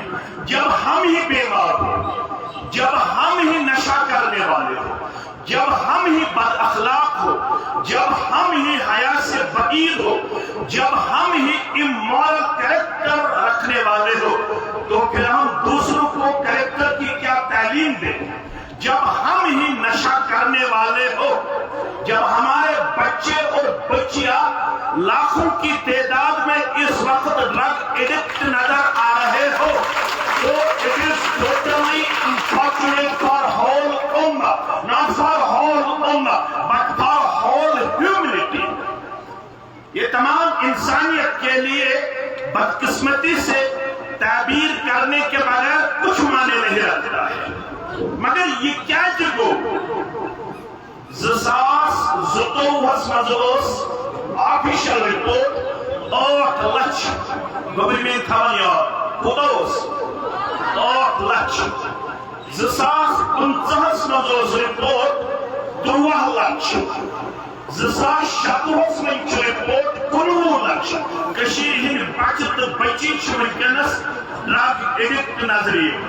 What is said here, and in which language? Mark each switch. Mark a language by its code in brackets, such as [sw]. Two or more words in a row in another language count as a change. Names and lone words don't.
[ur] جب ہم ہی بیمار ہو، جب ہم ہی نشہ کرنے والے ہو، جب ہم ہی اخلاق ہو، جب ہم ہی حیا سے بعید ہو، جب ہم ہی [en] immoral character [ur] رکھنے والے ہو، تو پھر ہم دوسروں کو کریکٹر کی کیا تعلیم دیں؟ جب ہم ہی نشہ کرنے والے ہو، جب ہمارے بچے اور بچیاں لاکھوں کی تعداد میں اس وقت [en] drug addict [ur] نظر آ رہے ہو، تو [en] it is totally unfortunate for whole ummah, not for whole ummah, but for whole humanity. [ur] یہ تمام انسانیت کے لیے بدقسمتی سے تعبیر کرنے کے بغیر کچھ معنی نہیں رکھتا ہے۔ [ks] مگر یہ کیا جگو 2022 منٛز اوس [en] official report [ks] 8 لچھ گورنمنٹ تھاون یاد کوٗتاہ اوس 8 لچھ 2015 منٛز اوس رپورٹ 13 لچھ 2017 منٛز چھُ رپورٹ 19 لچھ کٔشیٖرِ ہٕنٛدۍ بچہٕ تہٕ بچی چھِ وٕنکٮ۪نس [en] drug addict [ks] نظرِ یِوان۔